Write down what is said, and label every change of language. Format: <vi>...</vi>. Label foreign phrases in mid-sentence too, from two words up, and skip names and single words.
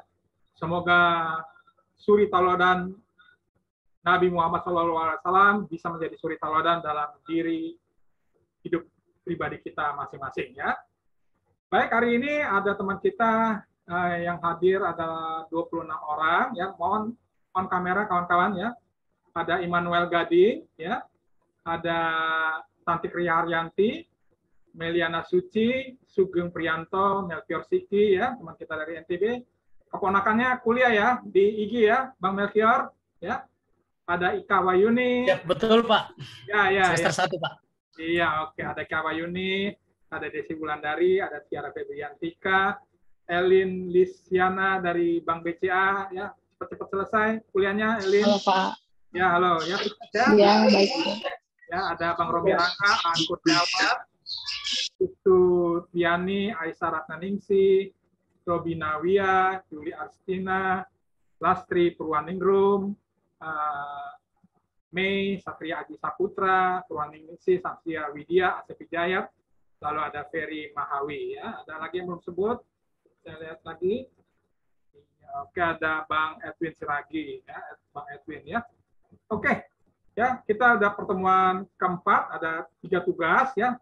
<id>Semoga suri tauladan Nabi Muhammad SAW bisa menjadi suri tauladan dalam diri hidup pribadi kita masing-masing ya. Baik, hari ini ada teman kita yang hadir ada 26 orang ya. Mohon on kamera kawan-kawan ya. Ada Immanuel Gading ya. Ada Tantik Ria Haryanti, Meliana Suci, Sugeng Prianto, Melchior Siki ya, teman kita dari NTB. Keponakannya kuliah ya di IG ya, Bang Melchior ya. Ada Ika Wayuni. Ya, betul, Pak. Ya. Semester 1, Pak. Iya, oke. Ada Ika Wayuni, ada Desi Wulandari, ada Tiara Febriantika, Elin Lisiana dari Bank BCA ya. Cepat-cepat selesai kuliahnya, Elin. Halo, Pak. Ya, halo ya. Ya, baik. Ya, ada Bang Romi Rangga, Aan Kurniawan, Itu Tiani, Aisyah Ratnaningsi, Robina Wia, Juli Arstina, Lastri Purwaningrum, Mei, Satria Aji Saputra, Purwaningsi, Satria Widya, Asep Hidayat, lalu ada Ferry Mahawi. Ya. Ada lagi yang belum sebut? Saya lihat lagi. Oke, ada Bang Edwin Siragi, ya, Bang Edwin ya. Oke, ya kita udah pertemuan keempat, ada 3 tugas ya.</id>